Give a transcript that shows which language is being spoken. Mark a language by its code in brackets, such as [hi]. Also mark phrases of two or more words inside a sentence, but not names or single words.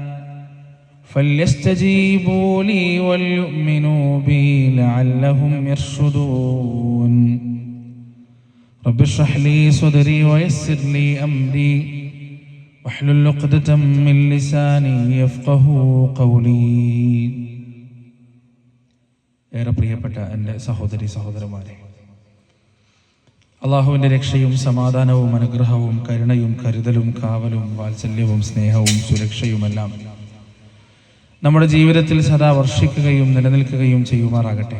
[ar] فليستجيبوا لي وليؤمنوا بي لعلهم يرشدون رب اشرح لي صدري ويسر لي أمري واحلل عقدة من لساني يفقهوا قولي. [ml] ഏറെ പ്രിയപ്പെട്ട എൻ്റെ സഹോദരി സഹോദരന്മാരെ, അള്ളാഹുവിൻ്റെ രക്ഷയും സമാധാനവും അനുഗ്രഹവും കരുണയും കരുതലും കാവലും വാത്സല്യവും സ്നേഹവും സുരക്ഷയുമെല്ലാം നമ്മുടെ ജീവിതത്തിൽ സദാ വർഷിക്കുകയും നിലനിൽക്കുകയും ചെയ്യുമാറാകട്ടെ.